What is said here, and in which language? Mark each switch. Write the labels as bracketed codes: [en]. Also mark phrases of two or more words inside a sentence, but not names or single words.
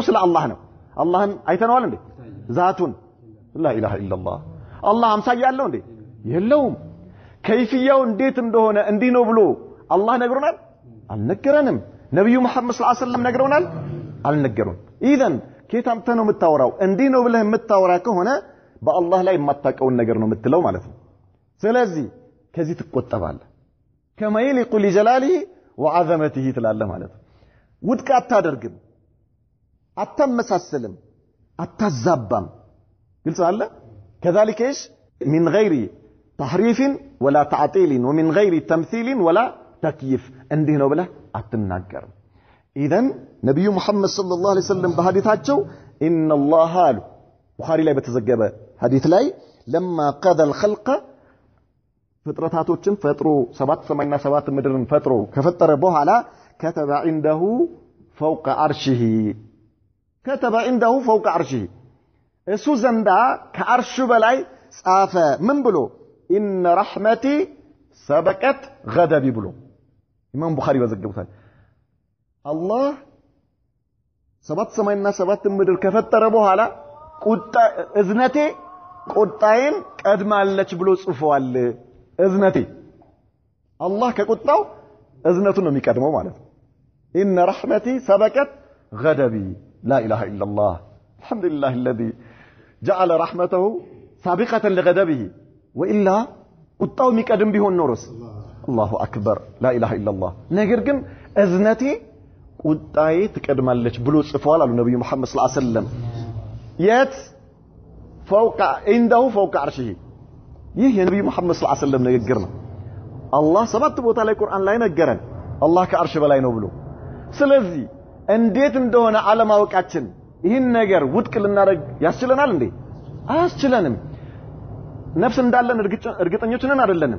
[am] ስለ አላህ ነው አላህን አይተነዋል እንዴ ዛቱን [ar] لا إله إلا الله [am] አላህ አምሳያ አለው እንዴ የለውም ከይፍያው እንዴት እንደሆነ እንዲህ ነው ብሎ አላህ ነግሮናል አልነገረንም ነብዩ መሐመድ [ar] صلى الله عليه وسلم [am] ነግረውናል አልነገሩን ኢዘን ከታምተ ነው የምታወራው እንዲህ ነው ብለህ የምታወራ ከሆነ በአላህ ላይ የማታውቀውን ነገር ነው የምትለው ማለት ነው ስለዚህ ከዚህ ትቆጠባለህ [ar] كما يليق بجلاله وعظمته [am] ትላለህ ማለት ነው ውድቅ አታደርግም አታመሳሰልም አታዛባም ግልጽ አለ [ar] كذلك ايش من غير تحريف ولا تعطيل ومن غير تمثيل ولا تكييف [am] እንዲህ ነው ብለህ አትናገርም اذا ነብዩ መሐመድ [ar] صلى الله عليه وسلم [am] በሐዲታቸው [ar] ان الله [am] አሉ ቡኻሪ ላይ በተዘገበ ሐዲስ ላይ [ar] لما قضى الخلق [am] ፍጥረታቶችን ፈጥሮ 7 ሰማይና 7 ምድርን ፈጥሮ ከፈጠረ በኋላ [ar] كتب عنده فوق عرشه كتب عنده فوق عرشه [am] እሱ ዘንዳ ከአርሹ በላይ ጻፈ ምን ብሎ [ar] ان رحمتي سبقت غضبي [am] ብሎ ኢማም ቡኻሪ በዘገቡታል አላህ ሰባት ሰማይና ሰባት ምድር ከፈጠረ በኋላ እዝነቴ ቁጣዬን ቀድማለች ብሎ ጽፏል። እዝነቴ አላህ ከቁጣው እዝነቱን ነው የሚቀድመው ማለት ነው። [ar] إن رحمتي سبقت غضبي لا إله إلا الله الحمد لله الذي جعل رحمته سابقة لغضبه وإلا [am] ቁጣው የሚቀድም ቢሆን ኖሮስ [ar] الله أكبر لا إله إلا الله። [am] ነገር ግን እዝነቴ ቁጣዬ ትቀድማለች ብሎ ጽፏል አሉ ነብዩ መሐመድ [ar] صلى الله عليه وسلم። [am] የት [ar] فوق عنده فوق عرشه። [am] ይህ የነብዩ መሐመድ [ar] صلى الله عليه وسلم [am] ንግግር ነው። አላህ ሰባት ቦታ ላይ ቁርአን ላይ ነገረን አላህ ከአርሽ በላይ ነው ብሎ። ስለዚህ እንዴት እንደሆነ አለማወቃችን ይህን ነገር ውድቅ ልናደርግ ያስችለናል እንዴ? አያስችለንም። ነፍስ እንዳለን እርግጠኞች ነን አይደለንም?